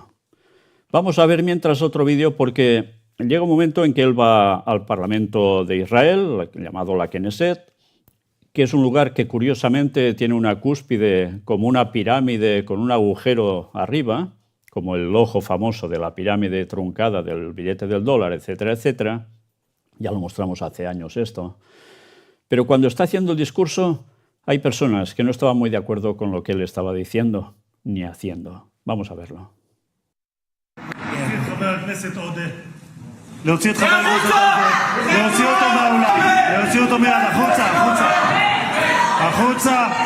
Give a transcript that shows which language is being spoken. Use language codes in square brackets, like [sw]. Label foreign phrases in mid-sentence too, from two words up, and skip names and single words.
[es] Vamos a ver mientras otro vídeo porque llega un momento en que él va al Parlamento de Israel, llamado la Knesset, que es un lugar que curiosamente tiene una cúspide como una pirámide con un agujero arriba, como el ojo famoso de la pirámide truncada del billete del dólar, etcétera, etcétera. Ya lo mostramos hace años esto. Pero cuando está haciendo el discurso, hay personas que no estaban muy de acuerdo con lo que él estaba diciendo ni haciendo. Vamos a verlo. [he] להוציא את חבר הכנסת עודה, להוציא אותו מהאולם, להוציא אותו מיד, החוצה, החוצה, החוצה.